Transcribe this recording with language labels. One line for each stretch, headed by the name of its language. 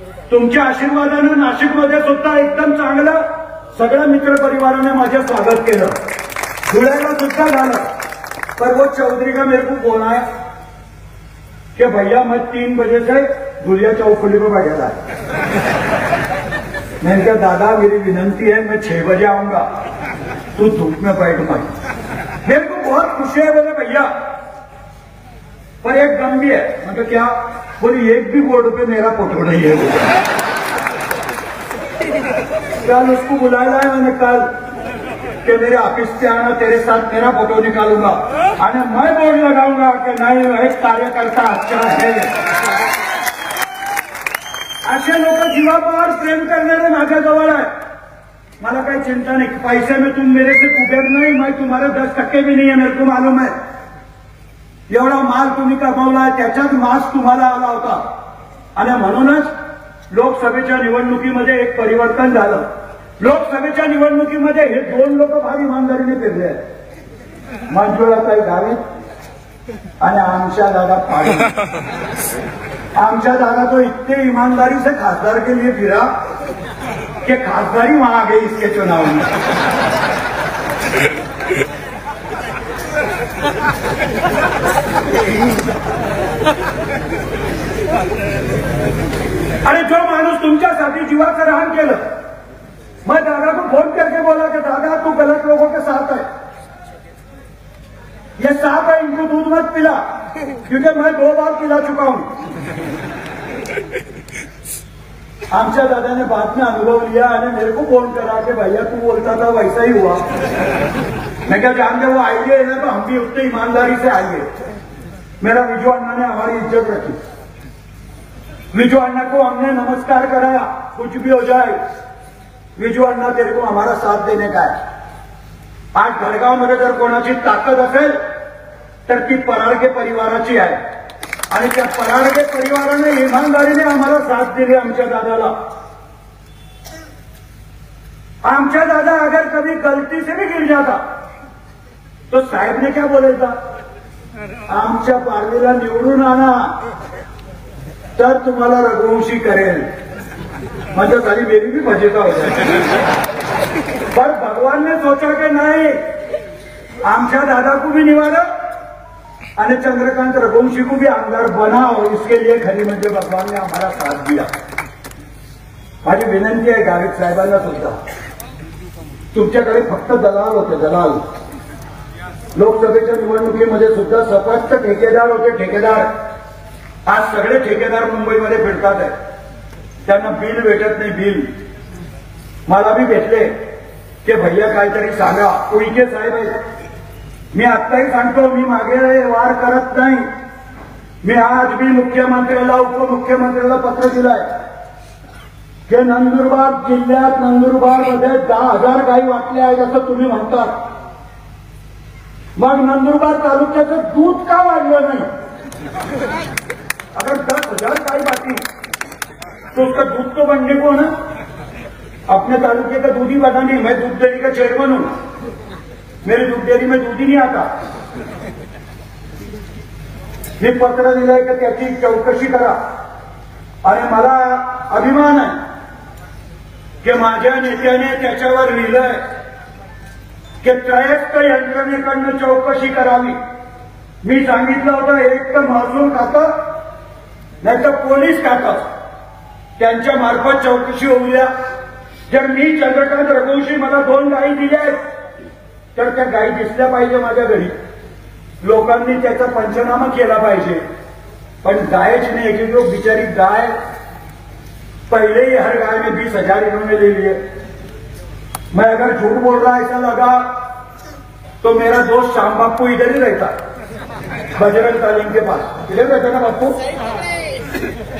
Marathi: तुमच्या आशीर्वादाने नाशिकमध्ये सुद्धा एकदम चांगलं सगळ्या मित्र परिवाराने माझे स्वागत केलं, धुळ्याला सुद्धा झालं।
Hindi: पर वो चौधरी का मेरे को फोन आया कि भैया मैं 3 बजे से धुलिया चौखुली में बैठा था। मैंने कहा दादा मेरी विनंती है मैं 6 बजे आऊंगा, तू धूप में बैठ मत। मेरे को बहुत खुशी है बोले भैया, पर एक गम भी है। मतलब क्या? बोली एक भी बोर्ड पे मेरा फोटो नहीं है। कल उसको बुलाया है मैंने, कल कि मेरे ऑफिस से आना, तेरे साथ मेरा फोटो निकालूंगा और मैं बोर्ड लगाऊंगा कि नहीं एक कार्यकर्ता अच्छा है।
Marathi: असे लोक जीवापावर प्रेम करणारे माझ्या जवळ आहे। मला काही चिंता
Hindi: नहीं, पैसे में तुम मेरे से कुबेर नहीं, मैं तुम्हारे 10% भी नहीं है, मेरे को मालूम है।
Marathi: एवढा माल तुम्ही कमावला, त्याच्यात मास तुम्हाला आला होता आणि म्हणूनच लोकसभेच्या निवडणुकीमध्ये एक परिवर्तन झालं। लोकसभेच्या निवडणुकीमध्ये हे दोन लोक फार इमानदारीने फिरले आहेत, मंजुळाताई गावित आणि आमच्या दादा पाटील। आमच्या दादा
Hindi: तो इतने ईमानदारी से खासदार के लिए फिरा कि खासदारी वहां गई इसके चुनाव में।
Marathi: अरे जो माणूस तुमच्यासाठी जीवाचं रान केलं,
Hindi: मैं दादा को फोन करके बोला कि दादा तू गलत लोगों के साथ है, ये सांप है, इनको दूध मत पिला, क्योंकि मैं 2 बार पिला चुका हूं।
Marathi: आमच्या दादा
Hindi: ने बाद में अनुभव लिया और मेरे को फोन करा कि भैया तू बोलता था वैसा ही हुआ। मैं क्या जान दे वो आइए है ना, तो हम भी उतने ईमानदारी से आइए।
Marathi: मेरा विजू अण्णा
Hindi: ने हमारी इज्जत रखी, विजू अण्णा को हमने नमस्कार कराया, कुछ भी हो जाए विजू अण्णा तेरे को हमारा साथ देने का है।
Marathi: आज भडगाव मध्ये जर कोणाची ताकद असेल तर ती पराडगे परिवाराची आहे आणि त्या पराडगे परिवाराने ईमानदारीने आम्हाला साथ दिली आमच्या दादाला। आमच्या दादा
Hindi: अगर कभी गलती से भी गिर जाता तो
Marathi: साहेब ने क्या बोलायचा, आमच्या पारवीला निवडून आणा तर तुम्हाला रघुवंशी करेल।
Hindi: मजा सारी मेरी भी फजेता हो जाए, पर भगवान ने सोचा कि नहीं,
Marathi: आमच्या दादा
Hindi: को भी निवारा और चंद्रकांत रघुवंशी को भी आमदार बनाओ। इसके लिए
Marathi: खरी म्हणजे
Hindi: भगवान ने हमारा साथ दिया।
Marathi: माझी विनंती आहे गावित साहेबांना सुद्धा, तुमच्याकडे फक्त दलाल होते, दलाल। लोकसभेच्या निवडणुकीमध्ये सुद्धा सपष्ट ठेकेदार होते, ठेकेदार। आज सगळे ठेकेदार मुंबईमध्ये फिरतात आहे, त्यांना बिल भेटत नाही, बिल। मला भी भेटले की भैया काहीतरी सांगा, उईके साहेब आहेत। मी आत्ताही सांगतो, मी मागे वार करत नाही। मी आज भी मुख्यमंत्र्याला, उपमुख्यमंत्र्याला पत्र दिलंय की नंदुरबार जिल्ह्यात, नंदुरबारमध्ये 10,000 गायी वाटल्या आहेत असं तुम्ही म्हणता, मग नंदुरबार तालुक्याचं दूध का वाढलं नाही?
Hindi: अगर 10,000 गाय बाकी तो उसका दूध तो बनने को ना, अपने तालुके का दूध ही बना नहीं। मैं दूध डेयरी का चेयरमैन हूं, मेरी दूध डेयरी में दूध ही नहीं आता।
Marathi: मी पत्र दिलंय की त्याची चौकशी करा आणि मला अभिमान आहे की माझ्या नेत्याने त्याच्यावर लिहिलंय की त्रयस्थ यंत्रणेकडनं चौकशी करावी। मी सांगितलं होतं एक तर महसूल खातं नाही तर पोलीस खातं, त्यांच्या मार्फत चौकशी होऊया। जर मी चंद्रकांत रघुवंशी मला 2 गायी दिल्या आहेत तर त्या गायी दिसल्या पाहिजे माझ्या घरी, लोकांनी त्याचा पंचनामा केला पाहिजे। पण गायच
Hindi: नहीं, एक लोग बिचारी गाय, पहले ही हर गाय में 20,000 इन्होंने ले लिए। मैं अगर झूठ बोल रहा ऐसा लगा तो मेरा दोस्त श्याम बापू इधर ही रहता, बजरंग तालीम के पास इधर रहता ना बापू।